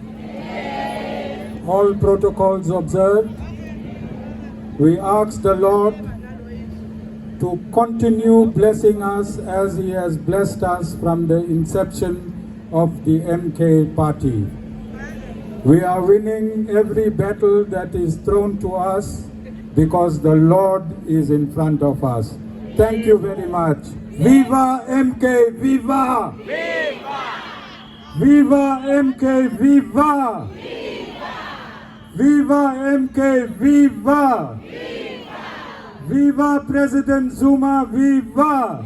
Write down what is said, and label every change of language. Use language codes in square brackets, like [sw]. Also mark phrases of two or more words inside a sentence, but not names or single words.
[en] All protocols observed. We ask the Lord to continue blessing us as He has blessed us from the inception of the MK party. We are winning every battle that is thrown to us because the Lord is in front of us. Thank you very much. Viva MK, viva! Viva! Viva MK, viva! Viva MK, viva! Viva President Zuma, viva!